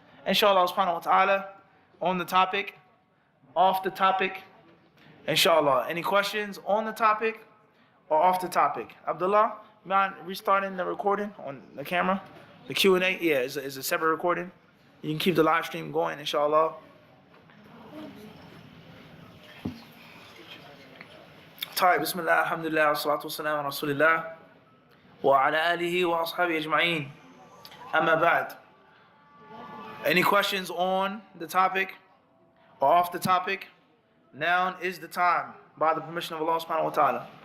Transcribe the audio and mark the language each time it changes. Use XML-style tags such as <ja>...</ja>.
<en>Inshallah, subhanahu wa ta'ala, on the topic, off the topic. Inshallah, any questions on the topic or off the topic? Abdullah, mind restarting the recording on the camera? The Q&A, yeah, is a separate recording. You can keep the live stream going, inshallah.</en> <ar>طيب بسم الله الحمد لله والصلاة والسلام على رسول الله وعلى آله وأصحابه أجمعين أما بعد.</ar> <en>Any questions on the topic or off the topic? Now is the time, by the permission of Allah subhanahu wa ta'ala.</en>